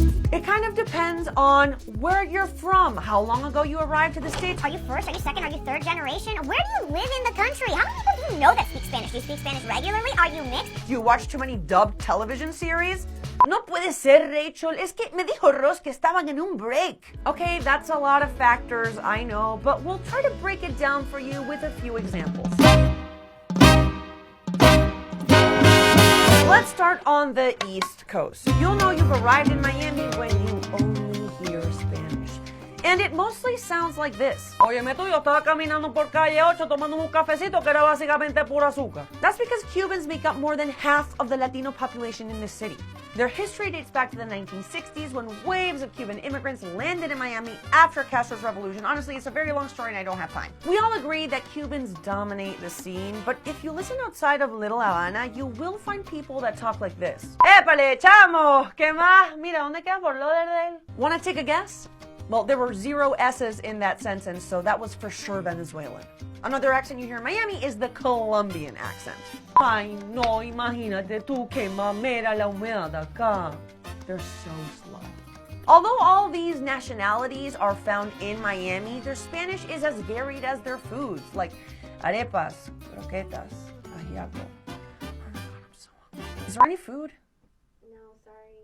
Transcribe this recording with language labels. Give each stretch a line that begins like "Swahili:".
English: It kind of depends on where you're from, how long ago you arrived to the States. Are you first, are you second, are you third generation? Where do you live in the country? How many people do you know that speak Spanish? Do you speak Spanish regularly? Are you mixed? Do you watch too many dubbed television series?
Spanish: No puede ser, Rachel. Es que me dijo Ross que estaban en un break.
English: Okay, that's a lot of factors, I know, but we'll try to break it down for you with a few examples. Let's start on the East Coast. You'll know you've arrived in Miami when you only hear Spanish. And it mostly sounds like this.
Spanish: Óyeme tú, yo estaba caminando por calle 8 tomando un cafecito que era básicamente pura azúcar.
English: That's because Cubans make up more than half of the Latino population in this city. Their history dates back to the 1960s when waves of Cuban immigrants landed in Miami after Castro's revolution. Honestly, it's a very long story and I don't have time. We all agree that Cubans dominate the scene, but if you listen outside of Little Havana, you will find people that talk like this.
Spanish: Épale, chamo, ¿qué más? Mira, ¿dónde queda Fort Lauderdale?
English: Want to take a guess? Well, there were 0 S's in that sentence, so that was for sure Venezuelan. Another accent you hear in Miami is the Colombian accent.
Spanish: Ay, no, imagínate tú que mamera la humedad acá.
English: They're so slow. Although all these nationalities are found in Miami, their Spanish is as varied as their foods, like arepas, croquetas, ajiaco. Oh my God, I'm so hungry. Is there any food? No, sorry.